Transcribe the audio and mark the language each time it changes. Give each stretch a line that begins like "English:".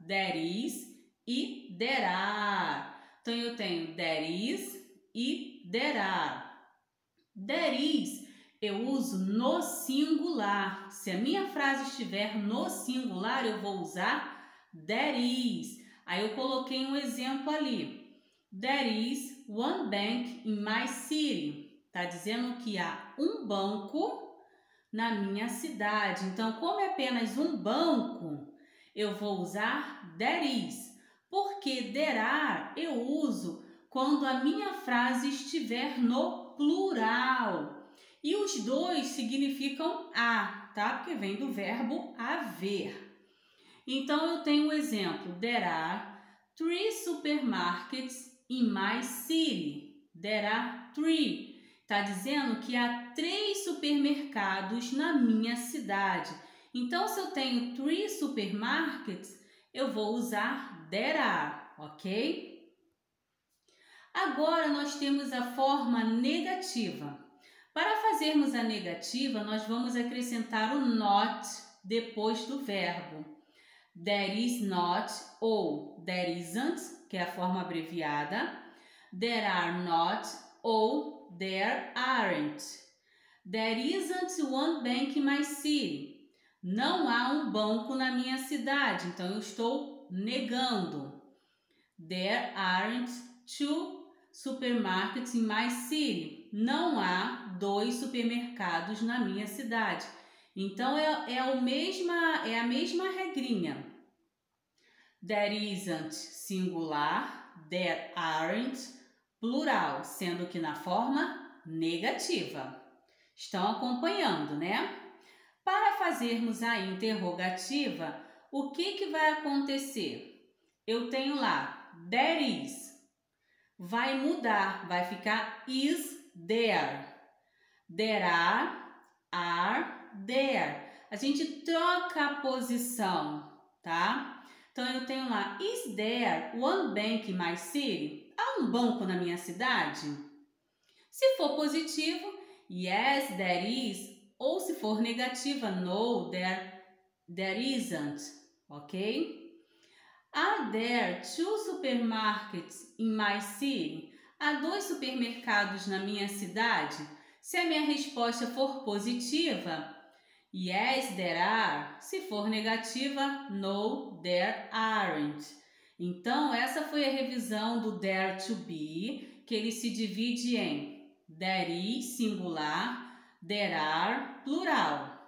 English: There is e there are.
Portuguese: Então eu tenho
English: there is e there are. There is
Portuguese: eu uso no singular. Se a minha frase estiver no singular, eu vou usar
English: there is.
Portuguese: Aí eu coloquei um exemplo ali.
English: There is one bank in my city.
Portuguese: Está dizendo que há um banco na minha cidade. Então, como é apenas um banco, eu vou usar
English: there is.
Portuguese: Porque
English: there are
Portuguese: eu uso quando a minha frase estiver no plural. E os dois significam a, tá? Porque vem do verbo haver. Então, eu tenho um exemplo.
English: There are 3 supermarkets in my city. There are 3.
Portuguese: Está dizendo que há 3 supermercados na minha cidade. Então, se eu tenho 3 supermarkets, eu vou usar there are, ok? Agora, nós temos a forma negativa. Para fazermos a negativa, nós vamos acrescentar o not depois do verbo.
English: There is not
Portuguese: ou
English: there isn't,
Portuguese: que é a forma abreviada.
English: There are not ou there aren't. There isn't one bank in my city.
Portuguese: Não há um banco na minha cidade, então eu estou negando.
English: There aren't 2 supermarkets in my city.
Portuguese: Não há 2 supermercados na minha cidade. Então, é a mesma regrinha.
English: There isn't singular, there aren't plural,
Portuguese: sendo que na forma negativa. Estão acompanhando, né? Para fazermos a interrogativa, o que vai acontecer? Eu tenho lá,
English: there is.
Portuguese: Vai mudar, vai ficar
English: is there. There are there.
Portuguese: A gente troca a posição, tá? Então, eu tenho lá,
English: is there one bank in my city?
Portuguese: Há um banco na minha cidade? Se for positivo,
English: yes, there is.
Portuguese: Ou se for negativa,
English: no, there isn't,
Portuguese: ok?
English: Are there 2 supermarkets in my city?
Portuguese: Há 2 supermercados na minha cidade? Se a minha resposta for positiva,
English: yes, there are.
Portuguese: Se for negativa,
English: no, there aren't.
Portuguese: Então, essa foi a revisão do dare to be, que ele se divide em
English: there is,
Portuguese: singular,
English: there are,
Portuguese: plural.